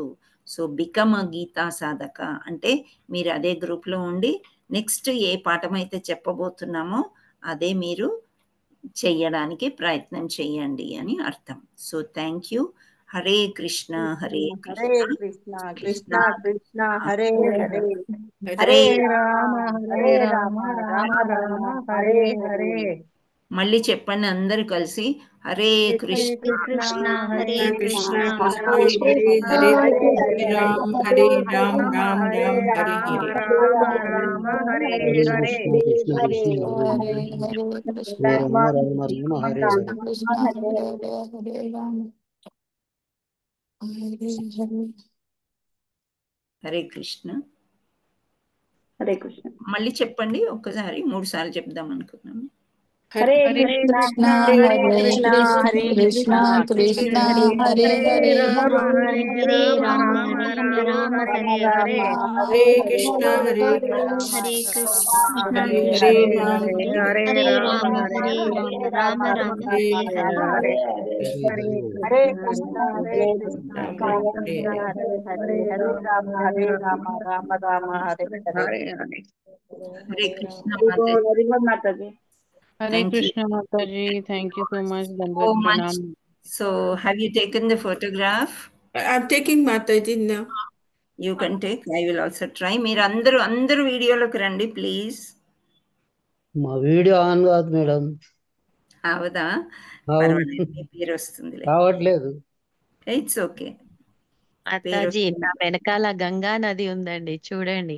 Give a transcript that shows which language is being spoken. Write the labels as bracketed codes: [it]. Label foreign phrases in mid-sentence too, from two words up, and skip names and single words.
[en] So become a [te] గీతా సాధక అంటే మీరు అదే గ్రూప్లో ఉండి నెక్స్ట్ ఏ పాఠం అయితే చెప్పబోతున్నామో అదే మీరు చెయ్యడానికి ప్రయత్నం చేయండి అని అర్థం. [en] So thank you. [sa] హరే కృష్ణ హరే హరే కృష్ణ కృష్ణ కృష్ణ కృష్ణ హరే హరే హరే హరే రామ రామ హరే హరే రామ రామ రామ రామ రామ రామ హరే హరే హరే. హరే. [te] మళ్ళీ చెప్పండి అందరు కలిసి. హరే [sa] హరే కృష్ణ కృష్ణ హరే హరే కృష్ణ కృష్ణ కృష్ణ హరే కృష్ణ కృష్ణ హరే హరే హరే హరే రామ రామ హరే రామ రామ రామ రామ హరే రామ హరే రామ హరే హరే హరే. కృష్ణ హరే కృష్ణ హరే హరే కృష్ణ కృష్ణ హరే హరే కృష్ణ. హరే కృష్ణ. [te] మళ్ళీ చెప్పండి ఒక్కసారి, 3 సార్లు చెప్దాం అనుకున్నాను. [sa] హరే హరే కృష్ణ కృష్ణ హరే హరే కృష్ణ కృష్ణ హరే కృష్ణ కృష్ణ కృష్ణ హరే హరే రామ హరే హరే రామ రామ రామ హరే రామ హరే హరే కృష్ణ హరే కృష్ణ హరే కృష్ణ హరే కృష్ణ హరే హరే రామ హరే హరే హరే రామ రామ హరే హరే రామ రామ రామ హరే హరే కృష్ణ హరే. హరే హరే కృష్ణ హరే కృష్ణ రామ కృష్ణ హరే కృష్ణ హరే హరే హరే రామ రామ రామ హరే హరే. హరే కృష్ణ మాతాజీ. మాతాజీ. Hare [en] Thank you Krishna Mataji, thank you so much. so Dandavad much. Pranam. So have you taken the photograph? I'm taking Mataji now. You can take. I will also try. [te] మీరు అందరూ వీడియోలోకి రండి ప్లీజ్. మా వీడియో ఆన్ కాదు మేడం. అవదా? అవును పర్వాలేదు, మీ పేరు వస్తుందిలే. కావట్లేదు. [en] It's okay. [te] మాతాజీ, నా వెనకాల గంగా నది ఉందండి, చూడండి.